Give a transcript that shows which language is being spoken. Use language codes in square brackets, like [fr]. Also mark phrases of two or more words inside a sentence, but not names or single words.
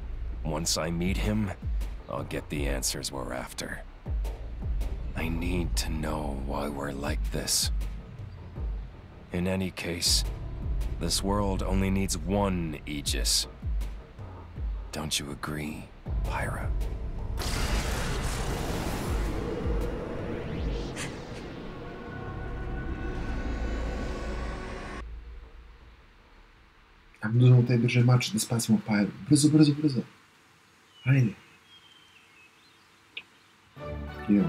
[en] Once I meet him, I'll get the answers we're after. I need to know why we're like this. In any case, this world only needs one Aegis. Don't you agree, Pyra? [bs] Ajmo da uzmemo taj brže mač da spasimo Pyru. Brzo, brzo, brzo. Hajde. Idemo.